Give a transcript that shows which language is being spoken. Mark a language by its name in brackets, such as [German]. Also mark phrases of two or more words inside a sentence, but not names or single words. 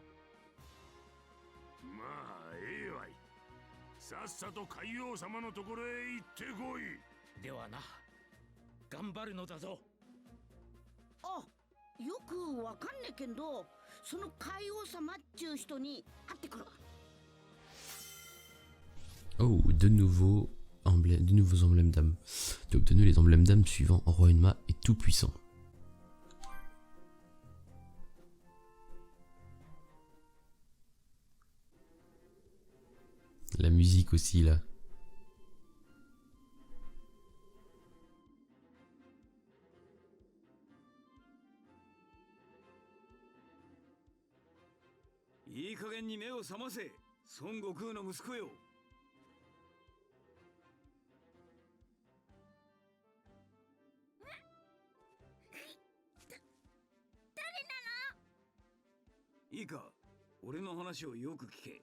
[Japanese] まあええわい。さっさと海王様のところへ行ってこい。ではな、頑張るのだぞ。あ、よくわかんねえけど、その海王様っちゅう人に会ってくるわ。 [French] Oh, de nouveaux emblèmes d'âme. Tu as obtenu les emblèmes d'âme suivants. Roi Enma et Tout-Puissant. La musique aussi là. [Japanese] いい加減に目を覚ませ、孫悟空の息子よ。いいか、俺の話をよく聞け。